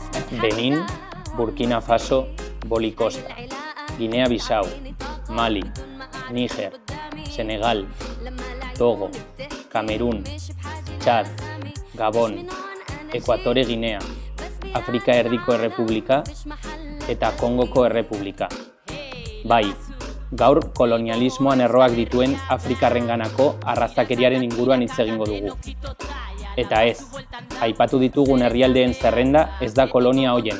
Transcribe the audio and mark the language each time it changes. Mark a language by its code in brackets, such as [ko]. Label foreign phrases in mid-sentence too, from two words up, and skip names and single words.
[eu] Benín, Burkina Faso, Bolicosta, Guinea-Bissau, Mali, Níger, Senegal, Togo, Camerún, Txad, Gabon, Ekuatore Ginea, Afrika Erdiko Errepublika eta Kongoko Errepublika. Bai, gaur kolonialismoan erroak dituen Afrikarrenganako arrazakeriaren inguruan hitz egingo dugu. Eta ez, aipatu ditugun herrialdeen zerrenda ez da kolonia hoiena.